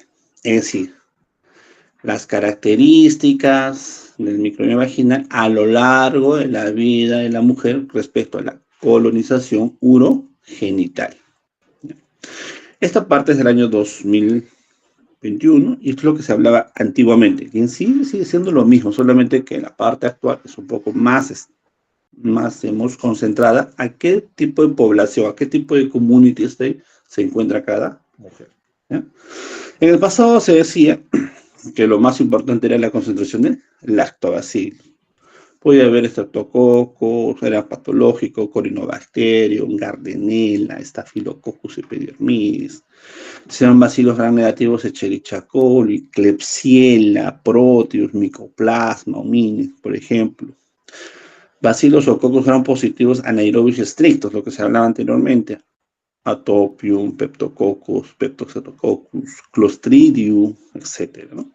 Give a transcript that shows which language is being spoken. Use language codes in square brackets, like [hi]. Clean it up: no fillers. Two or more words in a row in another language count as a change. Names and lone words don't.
[es] Es decir, las características del microbioma vaginal a lo largo de la vida de la mujer respecto a la colonización urogenital. Esta parte es del año 2021 y es lo que se hablaba antiguamente, que en sí sigue siendo lo mismo, solamente que la parte actual es un poco más hemos concentrada a qué tipo de población, a qué tipo de [en] community state [es] se encuentra cada mujer. ¿Ya? En el pasado se decía que lo más importante era la concentración de lactobacillus. Podía haber estreptococos, era patológico, corinobacterium, gardnerella, staphylococcus epidermidis, sean bacilos gram negativos, Escherichia coli, Klebsiella, Proteus, Mycoplasma, hominis, por ejemplo. Bacilos o cocos gram positivos anaerobios estrictos, lo que se hablaba anteriormente. Atopium, Peptococcus, Peptoxetococcus, Clostridium, etc., ¿no?